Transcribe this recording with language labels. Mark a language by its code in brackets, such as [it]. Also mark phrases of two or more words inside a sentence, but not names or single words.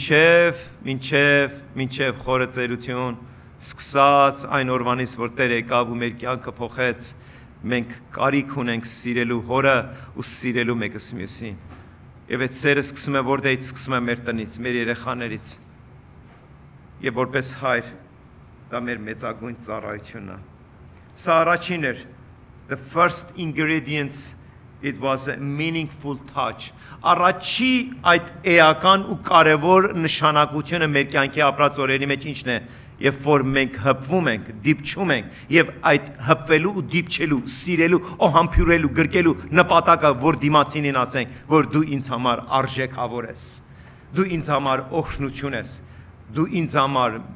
[hy] մինչև խորը ծերություն, սկսած այն օրվանից, որ Տեր եկավ ու մեր կյանքը փոխեց, մենք կարիք ունենք սիրելու հորը ու սիրելու մեկս մյուսին։ Եվ այդ սերը սկսում է որտեղից սկսում է մեր տնից, մեր երեխաներից։ Եվ որպես հայր, դա մեր մեծագույն ծառայությունն է։ Սա առաջին էր, [en] the first ingredients, it was a meaningful touch։ [hy] Առաջի այդ էական ու կարևոր նշանակությունը մեր կյանքի ապրած օրերի մեջ ինչն է, երբ որ մենք հպվում ենք, դիպչում ենք եւ այդ հպվելու ու դիպչելու, սիրելու, օհամբյուրելու, գրկելու նպատակը, որ դիմացինին ասենք, որ դու ինձ համար արժեքավոր ես, դու ինձ համար օգնություն ես, դու ինձ համար